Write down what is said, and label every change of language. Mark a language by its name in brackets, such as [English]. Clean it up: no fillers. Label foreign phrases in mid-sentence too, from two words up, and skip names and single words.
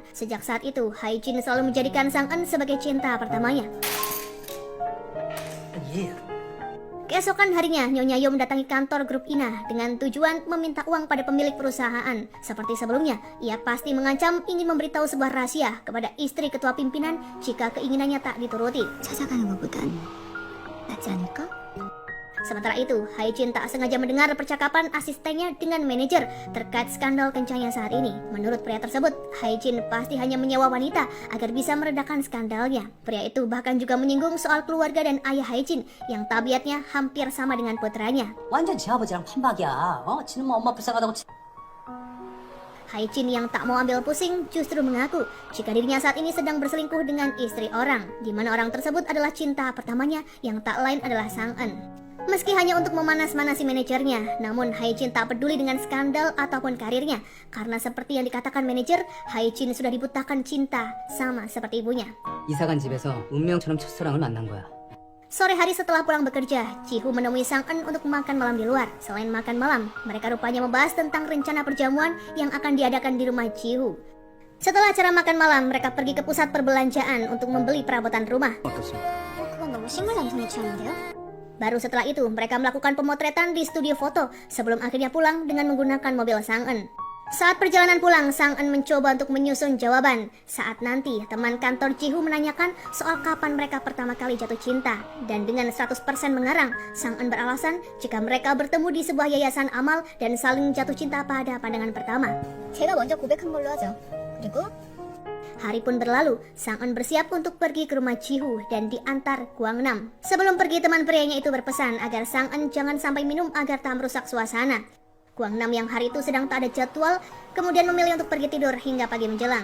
[Indonesian] Sejak saat itu, Hae-jin selalu menjadikan Sang-eun sebagai cinta pertamanya. [Korean] 예. [Indonesian] Keesokan harinya, Nyonya Yo mendatangi kantor grup Ina dengan tujuan meminta uang pada pemilik perusahaan. Seperti sebelumnya, ia pasti mengancam ingin memberitahu sebuah rahasia kepada istri ketua pimpinan jika keinginannya tak dituruti. [Korean] 찾아가는 것보단 낫지 않을까? [Indonesian] Sementara itu, Hae-jin tak sengaja mendengar percakapan asistennya dengan manajer terkait skandal kencangnya saat ini. Menurut pria tersebut, Hae-jin pasti hanya menyewa wanita agar bisa meredakan skandalnya. Pria itu bahkan juga menyinggung soal keluarga dan ayah Hae-jin yang tabiatnya hampir sama dengan putranya. [Korean] 완전 지 아버지랑 판박이야. 지는 뭐 엄마 불쌍하다고. [Indonesian] Hae-jin yang tak mau ambil pusing justru mengaku jika dirinya saat ini sedang berselingkuh dengan istri orang, di mana orang tersebut adalah cinta pertamanya yang tak lain adalah Sang-eun. Meski hanya untuk memanas-manasi manajernya, namun Hae-jin tak peduli dengan skandal ataupun karirnya. Karena seperti yang dikatakan manajer, Hae-jin sudah dibutakan cinta sama seperti ibunya. [Korean] 이사 간 집에서 운명처럼 첫사랑을 만난 거야. [Indonesian] Sore hari setelah pulang bekerja, Ji-hoo menemui Sang-eun untuk makan malam di luar. Selain makan malam, mereka rupanya membahas tentang rencana perjamuan yang akan diadakan di rumah Ji-hoo. Setelah acara makan malam, mereka pergi ke pusat perbelanjaan untuk membeli perabotan rumah. [Korean] 어떻습니까? 그건 너무 식물 감성에 취하는데요? [Indonesian] Baru setelah itu, mereka melakukan pemotretan di studio foto sebelum akhirnya pulang dengan menggunakan mobil Sang-eun. Saat perjalanan pulang, Sang-eun mencoba untuk menyusun jawaban. Saat nanti, teman kantor Ji-hoo menanyakan soal kapan mereka pertama kali jatuh cinta. Dan dengan 100% mengarang, Sang-eun beralasan jika mereka bertemu di sebuah yayasan amal dan saling jatuh cinta pada pandangan pertama. [Korean] 제가 먼저 고백한 걸로 하죠. 그리고 [Indonesian] Hari pun berlalu, Sang-eun bersiap untuk pergi ke rumah Ji-hoo dan diantar Gwang-nam. Sebelum pergi, teman prianya itu berpesan agar Sang-eun jangan sampai minum agar tak merusak suasana. Gwang-nam yang hari itu sedang tak ada jadwal, kemudian memilih untuk pergi tidur hingga pagi menjelang.